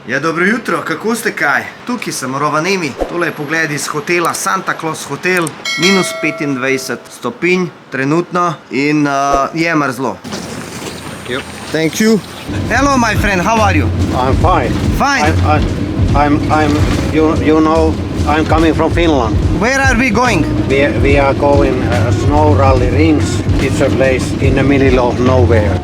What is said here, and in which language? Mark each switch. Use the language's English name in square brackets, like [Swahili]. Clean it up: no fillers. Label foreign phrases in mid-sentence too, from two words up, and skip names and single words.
[Slovenian] Ja, dobro jutro, kako ste kaj? Tukaj sem Rovaniemi, tole je pogled iz hotela Santa Claus Hotel, minus 25 stopinj trenutno in je mrzlo. [English] Thank you. Hello my friend, how are you? I'm fine. Fine. I'm coming from Finland. Where are we going? We are going snow rally rings. It's a place in the middle of nowhere.